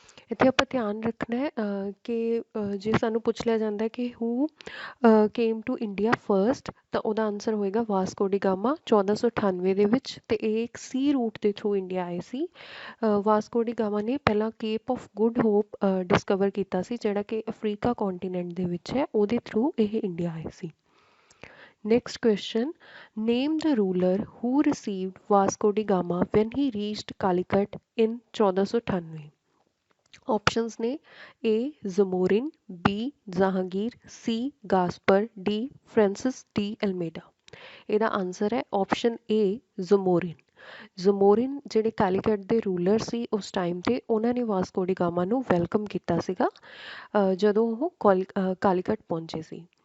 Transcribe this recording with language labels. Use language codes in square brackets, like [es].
[pa] ਇੱਥੇ ਆਪਾਂ ਧਿਆਨ ਰੱਖਣਾ ਹੈ ਕਿ ਜੇ ਸਾਨੂੰ ਪੁੱਛ ਲਿਆ ਜਾਂਦਾ ਕਿ [en] who came to India first [pa] ਤਾਂ ਉਹਦਾ ਆਨਸਰ ਹੋਏਗਾ ਵਾਸਕੋ ਡੀ ਗਾਮਾ 1498 ਦੇ ਵਿੱਚ, ਅਤੇ ਇਹ ਇੱਕ ਸੀ ਰੂਟ ਦੇ ਥਰੂ ਇੰਡੀਆ ਆਏ ਸੀ। ਵਾਸਕੋ ਡੀ ਗਾਮਾ ਨੇ ਪਹਿਲਾਂ cape of good hop discover ਕੀਤਾ ਸੀ ਜਿਹੜਾ ਕਿ ਅਫਰੀਕਾ ਕੰਟੀਨੈਂਟ ਦੇ ਵਿੱਚ ਹੈ, ਉਹਦੇ ਥਰੂ ਇਹ ਇੰਡੀਆ ਆਏ ਸੀ। [en] Next question, name the ruler who received Vasco da Gama when he reached Calicut in 1498? [pa] Options ਨੇ A ਜ਼ਮੋਰਿਨ, B Jahangir, C ਗਾਸਪਰ, D Francis D Alameda. ਇਹਦਾ ਆਨਸਰ ਹੈ ਆਪਸ਼ਨ A ਜ਼ਮੋਰਿਨ। ਜ਼ਮੋਰਿਨ ਜਿਹੜੇ ਕੈਲੀਕਟ ਦੇ ਰੂਲਰ ਸੀ ਉਸ ਟਾਈਮ 'ਤੇ, ਉਹਨਾਂ ਨੇ ਵਾਸਕੋ ਡੀ ਗਾਮਾ ਨੂੰ ਵੈਲਕਮ ਕੀਤਾ ਸੀਗਾ ਜਦੋਂ ਉਹ ਕਾਲੀਕਟ ਪਹੁੰਚੇ ਸੀ।